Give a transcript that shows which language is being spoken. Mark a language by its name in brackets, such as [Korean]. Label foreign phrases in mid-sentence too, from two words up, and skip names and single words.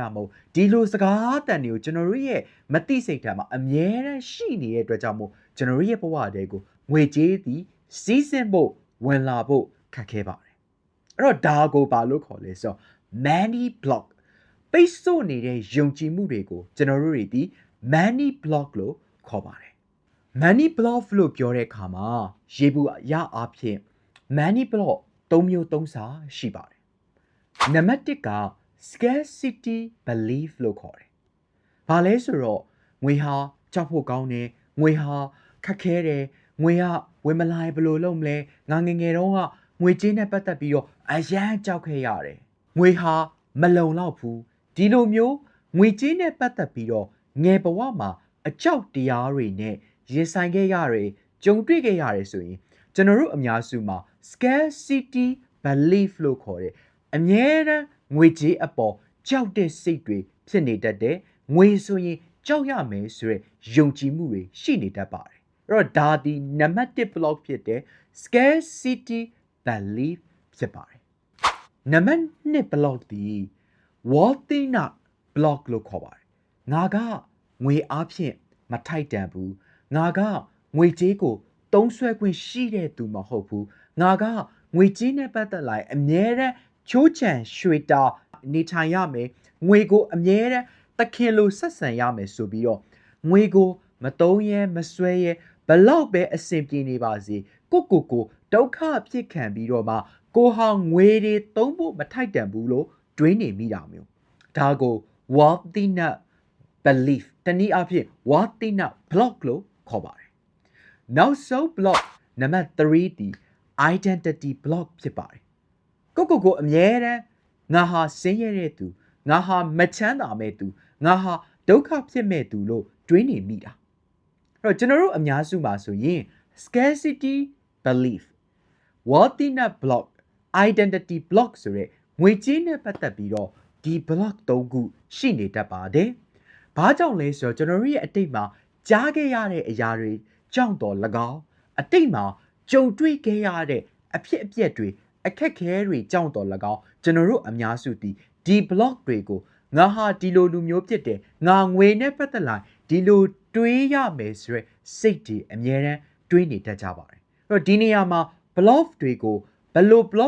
[Burmese] မဟုတ်ဒီလိုစကားတန်တွေကိုကျွန်တော်တို့ရဲ့မသိစိတ်ထဲမှာအမြဲတမ်းရှိနေတဲ့အတွက်ကြောင့်မို့ကျွန်တော်တို့ရဲ့ဘဝတွေကိုငွေကြေးသည်စီးဆင်းဖို့ဝင်လာဖို့ခက်ခဲပါတယ်အဲ့တော့ဒါကိုဘာလို့ခေါ်လဲဆိုတော့ [English] money block [Burmese] ပိတ်ဆို့နေတဲ့ယုံကြည်မှုတွေကိုကျွန်တော်တို့တွေဒီ [English] money block [Burmese] လို့ခေါ်ပါတယ် [English] money block [Burmese] လို့ပြောတဲ့အခါမှာရေဘူးရအားဖြင့် [English] money block [Burmese] 3မျိုး3စာရှိပါတယ်နံပါတ်1က [English] scarcity belief [Burmese] လို့ခေါ်တယ်ဘာလဲဆိုတော့ငွေဟာကြောက်ဖို့ကောင်းတယ်ငွေဟာခက်ခဲတယ်ငွေကဝင်မလာဘယ်လိုလုပ်မလဲငါငငယ်တုန်းကငွေကြေး နဲ့ပတ်သက်ပြီးတော့အရန်ကြောက်ခဲ့ရတယ်ငွေဟာမလုံလောက်ဘူးဒီလိုမျိုးငွေကြေးနဲ့ပတ်သက်ပြီးတော့ငယ်ဘ ဝမှာအကြောက်တရားတွေနဲ့ရင်ဆိုင်ခဲ့ရတယ်ကြုံတွေ့ခဲ့ရတယ်ဆိုရင်ကျွန်တော်တို့အများစုမှာ [English] scarcity belief [Burmese] လို့ခေါ်တယ်အမြဲတမ်းငွေကြေးအပေါ်ကြောက်တဲ့စိတ်တွေဖြစ်နေတတ်တယ်ငွေဆိုရင်ကြောက်ရမယ်ဆိုတဲ့ယုံကြည်မှုတွေရှိနေတတ်ပါတယ်အဲ့တော့ဒါဒီနံပါတ်1 block ဖြစ်တဲ့ [English] scarcity belief [Burmese] ဖြစ်ပါတယ်နံပါတ်2 block ဒီ [English] worthiness block [Burmese] လို့ခေါ်ပါတယ်ငါကငွေအားဖြင့်မထိုက်တန်ဘူးငါကငွေကြေးကိုသုံးစွဲခွင့်ရှိတဲ့သူမဟုတ်ဘူးငါကငွေကြေးနဲ့ပတ်သက်လာအမြဲတမ်းချိုးချံ ရွှေတာနေထိုင်ရမယ်ငွေကိုအမြဲတမ်းတခင်လိုဆက်ဆံရမယ်ဆိုပြီးတော့ငွေကိုမသုံးရဲမစွဲရဲ ဘလောက်ပဲအဆင်ပြေနေပါစေကိုဒုက္ခဖြစ်ခံပြီးတော့မှကိုဟာငွေတွေသုံးဖို့မထို က်တန်ဘူးလို့တွေးနေမိတာမျိုးဒါကို [English] worthiness belief [Burmese] တနည်းအားဖြင့် [English] worthiness block [Burmese] လို့ခေါ်ပါတယ်နောက်ဆုံး block နံပါတ်3ဒီ [English] identity block [Burmese] ဖြစ်ပါတယ်ကိုအမြဲတမ်းငါဟာဆင်းရဲတဲ့သူငါဟာမချမ်းသာမဲ့သူငါဟာဒုက္ခဖြစ်မဲ့သူလို့တွေးနေမိတာအဲ့တော့ကျွန်တော်တို့အ များစုမှာဆိုရင် [English] scarcity belief worthiness block identity block [Burmese] ဆိုတဲ့ငွေကြေးနဲ့ပတ်သက်ပြီးတော့ဒီ block 3ခုရှိနေတတ်ပါတယ်ဘာ ကြောင့်လဲဆိုတော့ကျွန်တော်တို့ရဲ့အတိတ်မှာကြားခဲ့ရတဲ့အရာတွေကြောင့်တော့၎င်းအတိတ်မှာကြုံတွေ့ခဲ့ရတဲ့အဖြစ်အပျက်တွေအခက်ခဲတွေကြောင့်တော့၎င်းကျွန်တော်တို့အများစုဒီ block တွေကိုငါဟာဒီလိုလူမျိုးဖြစ်တယ်ငါငွေနဲ့ပတ်သက်လာဒီလိုတွေးရမယ်ဆိုရယ်စိတ်တွေအမြဲတမ်းတွေးနေတတ်ကြပါတယ်အဲ့တော့ဒီနေရာမှာ block တွေကိုဘယ်လို block